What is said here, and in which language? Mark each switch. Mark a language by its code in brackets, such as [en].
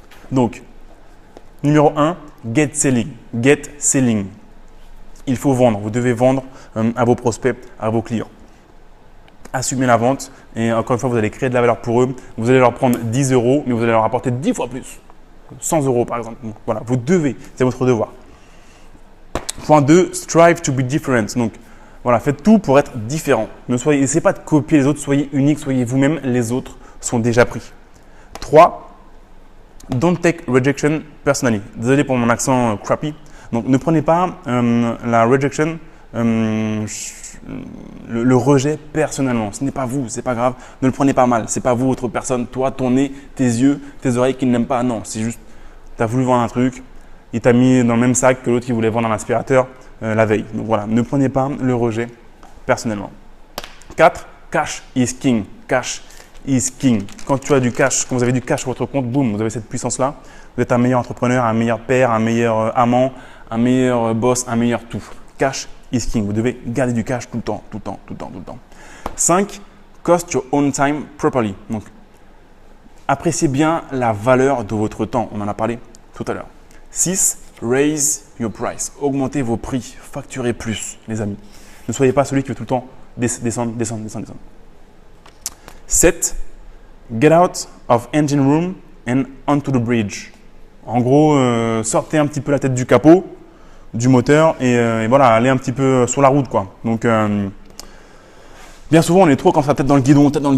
[fr] Donc, numéro 1, [en] get selling. Get selling. [fr] Il faut vendre. Vous devez vendre à vos prospects, à vos clients. Assumez la vente et encore une fois, vous allez créer de la valeur pour eux. Vous allez leur prendre 10 €, mais vous allez leur apporter 10 fois plus. 100 € par exemple. Donc, voilà, vous devez, c'est votre devoir. Point 2, [en] strive to be different. [fr] Donc, voilà, faites tout pour être différent. N'essayez pas de copier les autres, soyez unique, soyez vous-même. Les autres sont déjà pris. [en] 3, don't take rejection personally. [fr] Désolé pour mon accent crappy. Donc, ne prenez pas la rejection, le rejet personnellement. Ce n'est pas vous, c'est pas grave. Ne le prenez pas mal. C'est pas vous, autre personne, toi, ton nez, tes yeux, tes oreilles qui n'aiment pas. Non, c'est juste, tu as voulu vendre un truc, il t'a mis dans le même sac que l'autre qui voulait vendre un aspirateur la veille. Donc voilà, ne prenez pas le rejet personnellement. 4, [en] cash is king. Cash is king. [fr] Quand tu as du cash, quand vous avez du cash sur votre compte, boum, vous avez cette puissance-là. Vous êtes un meilleur entrepreneur, un meilleur père, un meilleur amant, un meilleur boss, un meilleur tout. [en] Cash is king. [fr] Vous devez garder du cash tout le temps, tout le temps, tout le temps, tout le temps. [en] 5, cost your own time properly. [fr] Donc, appréciez bien la valeur de votre temps. On en a parlé tout à l'heure. 6, [en] raise your price. [fr] Augmentez vos prix. Facturez plus, les amis. Ne soyez pas celui qui veut tout le temps descendre. [en] 7, get out of engine room and onto the bridge. [fr] En gros, sortez un petit peu la tête du capot, du moteur et voilà, allez un petit peu sur la route, quoi. Donc, bien souvent, on est trop comme ça, tête dans le guidon.